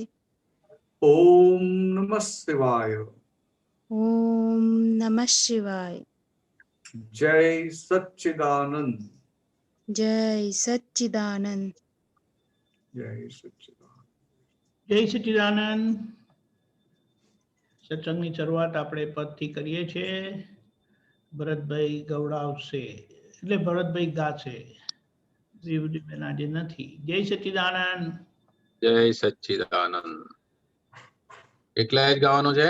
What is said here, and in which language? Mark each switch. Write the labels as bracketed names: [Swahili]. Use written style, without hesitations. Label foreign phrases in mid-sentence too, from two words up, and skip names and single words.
[Sanskrit] ओम नमः शिवाय। ओम नमः शिवाय। जय सच्चिदानंद। जय सच्चिदानंद। जय सच्चिदानंद। जय सच्चिदानंद। [Gujarati] સત્સંગની શરૂઆત આપણે પદથી કરીએ છીએ। ભરતભાઈ ગૌડાવશે એટલે ભરતભાઈ ગાશે, બેન આજે નથી। જય સચ્ચિદાનંદ। જય સચ્ચિદાનંદ। એકલા જ ગાવાનું છે?